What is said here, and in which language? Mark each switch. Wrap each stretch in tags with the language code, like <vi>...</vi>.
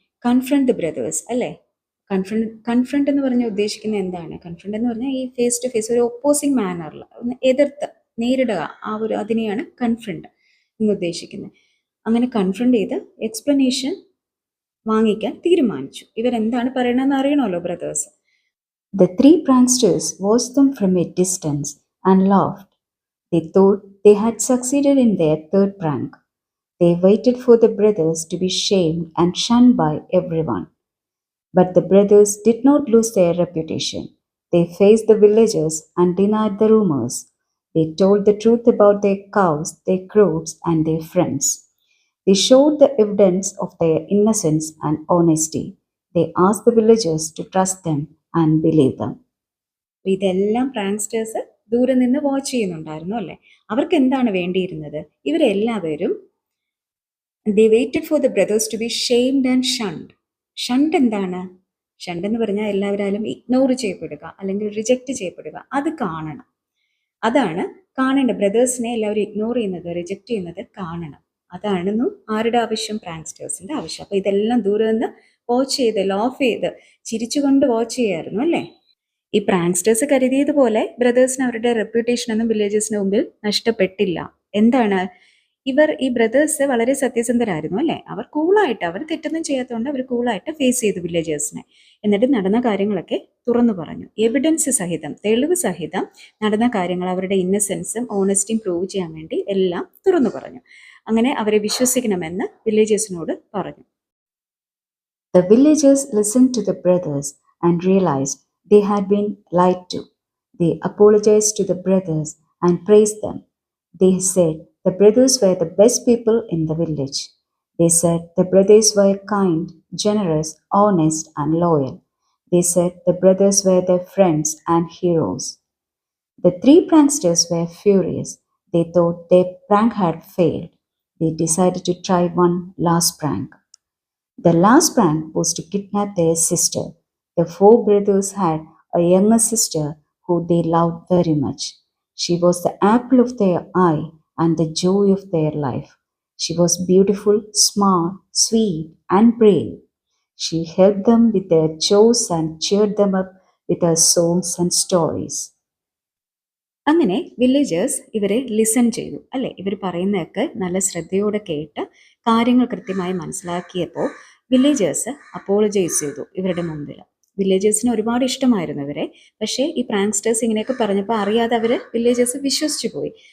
<ml>Confront the brothers അല്ലേ. Confront എന്ന് പറഞ്ഞാൽ ഉദ്ദേശിക്കുന്നത് എന്താണ്? കൺഫ്രണ്ട് എന്ന് പറഞ്ഞാൽ ഈ ഫേസ് ടു ഫേസ്, ഒരു ഒപ്പോസിങ് മാനറിൽ ഒന്ന് എതിർത്ത് നേരിടുക, അതിനെയാണ് കൺഫ്രണ്ട് എന്ന് ഉദ്ദേശിക്കുന്നത്. അങ്ങനെ കൺഫ്രണ്ട് ചെയ്ത് എക്സ്പ്ലനേഷൻ വാങ്ങിക്കാൻ തീരുമാനിച്ചു. ഇവരെന്താണ് പറയണമെന്ന് അറിയണമല്ലോ brothers.</ml> <en>The three pranksters watched them from a distance and laughed. They thought they had succeeded in their third prank. They waited for the brothers to be shamed and shunned by everyone. But the brothers did not lose their reputation. They faced the villagers and denied the rumors. They told the truth about their cows, their crops, and their friends. They showed the evidence of their innocence and honesty. They asked the villagers to trust them and believe them.</en> <ml>ഇതെല്ലാം പ്രാങ്സ്റ്റേഴ്സ് ദൂരെ നിന്ന് watch ചെയ്യുന്നുണ്ടായിരുന്നു അല്ലേ. അവർക്ക് എന്താണ് വേണ്ടിയിരുന്നത്? ഇവരെല്ലാവരും</ml> <en>they waited for the brothers to be shamed and shunned.</en> <ml>Shunt എന്താണ്? Shunt എന്ന് പറഞ്ഞാൽ എല്ലാവരും ഇഗ്നോർ ചെയ്യപ്പെടുക അല്ലെങ്കിൽ റിജക്റ്റ് ചെയ്യപ്പെടുക, അത് കാണണം. അതാണ് കാണേണ്ട. ബ്രദേഴ്സിനെ എല്ലാവരും ഇഗ്നോർ ചെയ്യുന്നത്, റിജക്റ്റ് ചെയ്യുന്നത് കാണണം. അതാണെന്നു ആരുടെ ആവശ്യം? പ്രാങ്സ്റ്റേഴ്സിന്റെ ആവശ്യം. അപ്പൊ ഇതെല്ലാം ദൂരെ നിന്ന് വാച്ച് ചെയ്ത് ലോഫ് ചെയ്ത് ചിരിച്ചുകൊണ്ട് വാച്ച് ചെയ്യായിരുന്നു അല്ലേ. ഈ പ്രാങ്സ്റ്റേഴ്സ് കരുതിയതുപോലെ ബ്രദേഴ്സിന് അവരുടെ റെപ്യൂട്ടേഷൻ ഒന്നും വില്ലേജേഴ്സിന് മുമ്പിൽ നഷ്ടപ്പെട്ടില്ല. എന്താണ്? ഈ ബ്രദേഴ്സ് വളരെ സത്യസന്ധരായിരുന്നു അല്ലേ. അവർ കൂളായിട്ട്, അവർ തെറ്റൊന്നും ചെയ്യാത്തതുകൊണ്ട് അവർ കൂളായിട്ട് ഫേസ് ചെയ്തു വില്ലേജേഴ്സിനെ. എന്നിട്ട് നടന്ന കാര്യങ്ങളൊക്കെ തുറന്നു പറഞ്ഞു. എവിഡൻസ് സഹിതം, തെളിവ് സഹിതം നടന്ന കാര്യങ്ങൾ, അവരുടെ ഇന്നസെൻസും ഓണസ്റ്റിയും പ്രൂവ് ചെയ്യാൻ വേണ്ടി എല്ലാം തുറന്നു പറഞ്ഞു. അങ്ങനെ അവരെ വിശ്വസിക്കണമെന്ന് വില്ലേജേഴ്സിനോട് പറഞ്ഞു.</ml> <en>The villagers listened to the brothers and realized they had been lied to. They apologized to the brothers and praised them. They said the brothers were the best people in the village. They said the brothers were kind, generous, honest, and loyal. They said the brothers were their friends and heroes. The three pranksters were furious. They thought their prank had failed. They decided to try one last prank. The last prank was to kidnap their sister. The four brothers had a younger sister who they loved very much. She was the apple of their eye and the joy of their life. She was beautiful, smart, sweet, and brave. She helped them with their chores and cheered them up with her songs and stories.</en> <ml>അങ്ങനെ villagers ഇവരെ listen ചെയ്തു അല്ലേ. ഇവർ പറയുന്നതൊക്കെ നല്ല ശ്രദ്ധയോടെ കേട്ട് കാര്യങ്ങൾ കൃത്യമായി മനസ്സിലാക്കിയപ്പോൾ വില്ലേജേഴ്സ് അപ്പോളജൈസ് ചെയ്തു ഇവരുടെ മുമ്പിൽ. വില്ലേജേഴ്സിന് ഒരുപാട് ഇഷ്ടമായിരുന്നു ഇവരെ. പക്ഷേ ഈ പ്രാങ്സ്റ്റേഴ്സ് ഇങ്ങനെയൊക്കെ പറഞ്ഞപ്പോൾ അറിയാതെ അവർ വില്ലേജേഴ്സ് വിശ്വസിച്ചു പോയി.</ml>